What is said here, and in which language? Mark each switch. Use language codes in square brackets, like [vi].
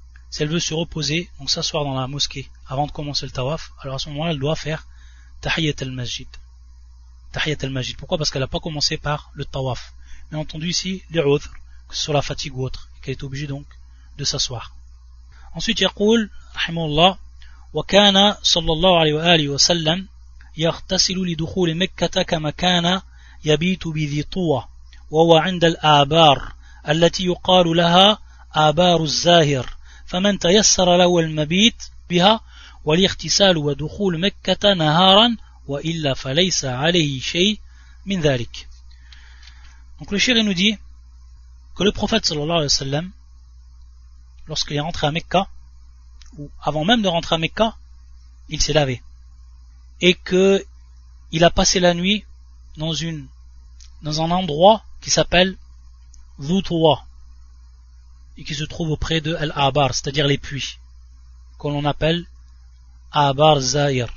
[fr] si elle veut se reposer, donc s'asseoir dans la mosquée avant de commencer le tawaf, alors à ce moment-là, elle doit faire Tahiyyat al-Masjid. Tahiyyat al-Masjid. Pourquoi? Parce qu'elle n'a pas commencé par le tawaf. Bien entendu, ici, les udhr, que ce soit la fatigue ou autre, et qu'elle est obligée donc de s'asseoir. [ar] Ensuite, يقول رحمه الله وكان صلى الله عليه وآله وسلم يغتسل لدخول مكة كما كان يبيت بذي طوى وهو عند الآبار التي يقال لها آبار الزاهر فمن تيسر له المبيت بها والاغتسال ودخول مكة نهارا وإلا فليس عليه شيء من ذلك. [fr] Donc le shir nous dit que le prophète sallallahu alayhi wa sallam, lorsqu'il est rentré à Mecca, ou avant même de rentrer à Mecca, il s'est lavé. Et que il a passé la nuit dans un endroit qui s'appelle Dhutwa, et qui se trouve auprès de Al-Abar, c'est-à-dire les puits, que l'on appelle Abar Zahir.